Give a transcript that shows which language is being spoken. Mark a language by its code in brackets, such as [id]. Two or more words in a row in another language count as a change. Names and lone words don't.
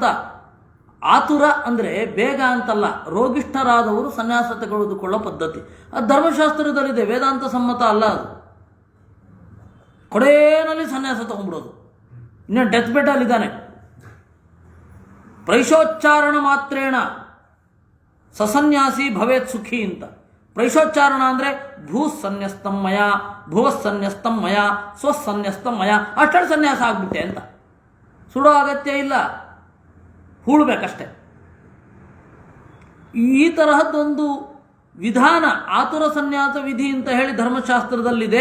[kn] ಆತುರ ಅಂದರೆ ಬೇಗ ಅಂತಲ್ಲ, ರೋಗಿಷ್ಠರಾದವರು ಸನ್ಯಾಸ ತೆಗೆದುಕೊಳ್ಳೋ ಪದ್ಧತಿ. ಅದು ಧರ್ಮಶಾಸ್ತ್ರದಲ್ಲಿದೆ, ವೇದಾಂತ ಸಮ್ಮತ ಅಲ್ಲ. ಅದು ಕೊಡೇನಲ್ಲಿ ಸನ್ಯಾಸ ತಗೊಂಡ್ಬಿಡೋದು. ಇನ್ನು ಡೆತ್ ಬೆಡ್ಡಲ್ಲಿದ್ದಾನೆ, [sa] ಪ್ರೈಶೋಚ್ಚಾರಣ ಮಾತ್ರೇಣ ಸಸನ್ಯಾಸಿ ಭವೇತ್ ಸುಖಿ [kn] ಅಂತ. ಪ್ರೈಶೋಚ್ಚಾರಣ ಅಂದರೆ [sa] ಭೂಸನ್ಯಸ್ತಮ್ಮಯ, ಭುವಸ್ಸನ್ಯಸ್ತಮ್ಮಯ, ಸ್ವಸ್ಸನ್ಯಸ್ತಮ್ಮಯ, [kn] ಅಷ್ಟೇ ಸನ್ಯಾಸ ಆಗ್ಬಿಟ್ಟೆ ಅಂತ. ಸುಡೋ ಅಗತ್ಯ ಇಲ್ಲ, ಹೂಳಬೇಕಷ್ಟೆ. ಈ ತರಹದ್ದೊಂದು ವಿಧಾನ, ಆತುರ ಸನ್ಯಾಸ ವಿಧಿ ಅಂತ ಹೇಳಿ ಧರ್ಮಶಾಸ್ತ್ರದಲ್ಲಿದೆ.